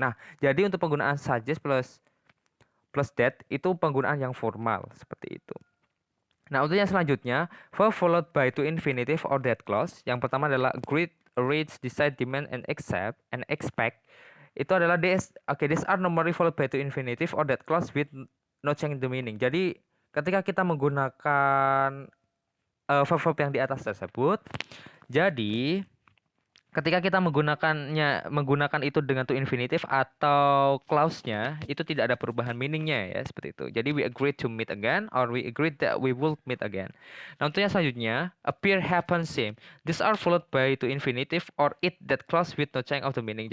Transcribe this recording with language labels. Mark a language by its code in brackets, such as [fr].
[id] Nah, jadi untuk penggunaan suggest plus that itu penggunaan yang formal seperti itu. Nah, untuk yang selanjutnya, [en] verb followed by to infinitive or that clause. [id] Yang pertama adalah [en] agree, reach, decide, demand, and accept, and expect. [id] Itu adalah [en] these are normally followed by to infinitive or that clause with no change in the meaning. [id] Jadi, ketika kita menggunakan verb-verb yang di atas tersebut, jadi ketika kita menggunakan itu dengan to infinitive atau clause-nya, itu tidak ada perubahan meaning-nya ya, seperti itu. Jadi [en] we agree to meet again or we agree that we will meet again. [id] Nah, untuk yang selanjutnya, [en] appear, happen, seem. These are followed by to infinitive or it that clause with no change of the meaning.